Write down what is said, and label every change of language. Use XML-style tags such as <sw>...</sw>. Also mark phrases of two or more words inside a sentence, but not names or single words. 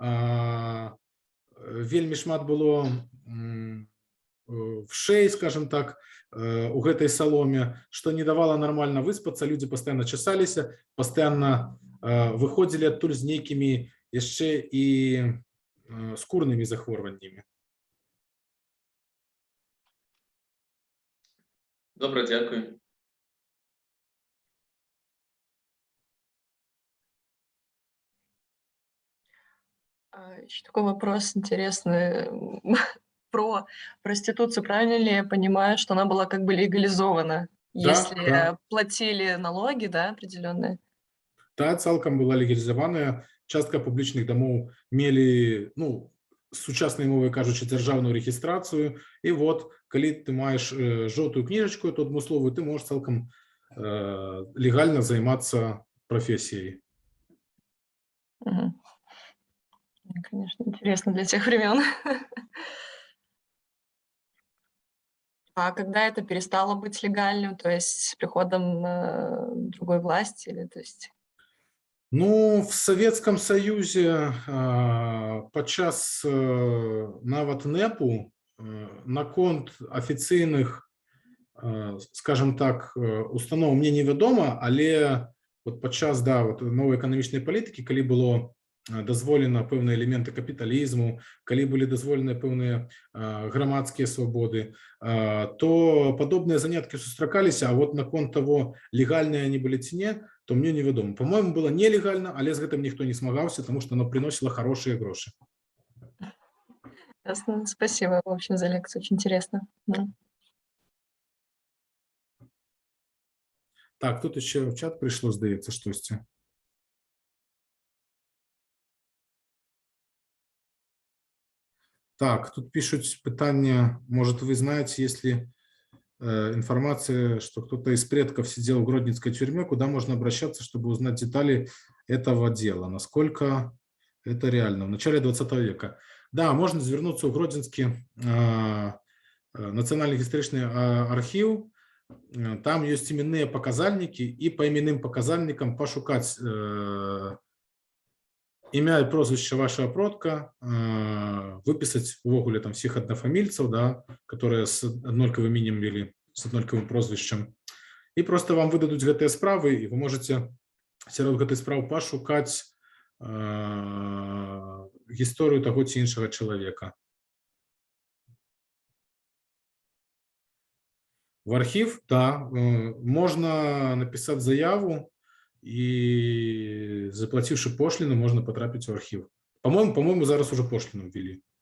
<be>вельмі шмат было вшэй,</be> <ru>скажем так,</ru> <be>у гэтай саломе, што не давала нармальна выспацца, людзі пастаянна часаліся, пастаянна выходзілі адтуль з нейкімі яшчэ і скурнымі захворваннямі. Добра, дзякуй.</be> <ru>Еще такой вопрос интересный про проституцию. Правильно ли я понимаю, что она была как бы легализована, если платили налоги, да, определенные?</ru> <be>Да, цалкам была легалізаваная. Частка публічных дамоў мелі, ну, сучаснай мовай кажучы, дзяржаўную рэгістрацыю. І вот, калі ты маеш жоўтую кніжачку, эту адмысловую, ты можаш цалкам легальна займацца прафесіяй. Угу.</be> <ru>Конечно, интересно для тех времен. А когда это перестало быть легальным, то есть с приходом другой власти? Или, то есть...</ru> <be>Ну,</be> <ru>в Советском Союзе</ru> <be>падчас нават НЭПу наконт афіцыйных,</be> <ru>скажем так,</ru> <be>устаноў мне невядома, але вот падчас, да, вот новай эканамічнай палітыкі, калі было дазволена пэўныя элементы капіталізму, калі былі дазволеныя пэўныя грамадскія свабоды, то падобныя заняткі сустракаліся, а вот наконт того, легальныя они былі ці не, то мне невядома. По-моему, было нелегальна, але з гэтым ніхто не змагаўся,</be> <ru>тому что оно приносило хорошие грошы. Ясно. Спасибо, в общем, за лекцию. Очень интересно. Да. Так, тут еще в чат пришло,</ru> <be>здаецца, штосьці.</be> <ru>Так, тут пишут пытание, может, вы знаете, если информация, что кто-то из предков сидел в Гродненской тюрьме, куда можно обращаться, чтобы узнать детали этого дела? Насколько это реально? В начале 20 века. Да, можно звернуться в Гродненский национальный исторический архив. Там есть именные показальники, и по именным показальникам</ru> <be>пошукать імя і</be> <ru>прозвище вашего продка, выписать увогуле там всех однофамильцев, да, которые с однолькавым именем или с однолькавым прозвищем. И просто вам выдадут</ru> <be>гэтыя справы,</be> <ru>и вы можете</ru> <be>сярод гэтай справы</be> <ru>пошукать историю того</ru> <be>ці іншага</be> <ru>человека. В архив, да, можно написать заяву, и заплативши пошлину, можно потрапить в архив. По-моему, зараз уже пошлину ввели.</ru>